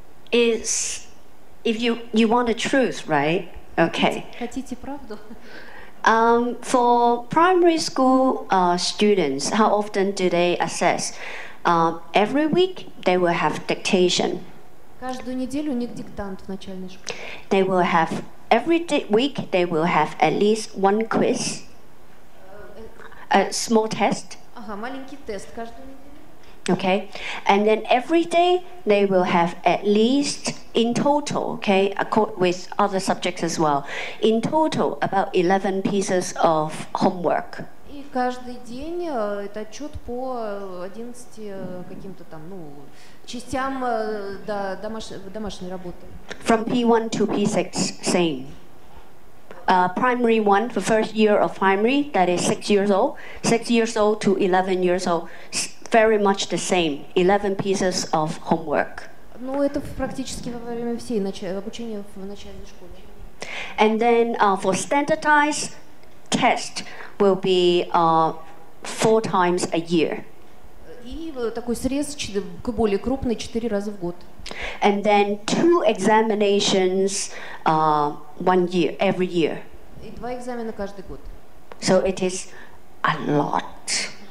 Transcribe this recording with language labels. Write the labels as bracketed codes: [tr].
[en] It's if you want the truth, right? Okay. [ru] Хотите правду? [en] For primary school students, how often do they assess? Every week they will have dictation. [ru] Каждую неделю у них диктант в начальной школе. [en] They will have every week they will have at least one quiz, a small test. [ru] Ага, маленький тест каждую неделю. [en] Okay, and then every day they will have at least in total, okay, with other subjects as well, in total about 11 pieces of homework. [ru] И каждый день это отчет по 11 каким-то там, частям домашней работы. [en] From P1 to P6, same. Primary 1, the first year of primary, that is 6 years old. 6 years old to 11 years old, very much the same, 11 pieces of homework. [ru] Ну, это практически во время всей обучения в начальной школе. [en] And then for standardized test will be 4 times a year. [ru] И такой срез более крупный 4 раза в год. [en] And then 2 examinations 1 year, every year. [ru] И 2 экзамена каждый год. [en] So it is a lot.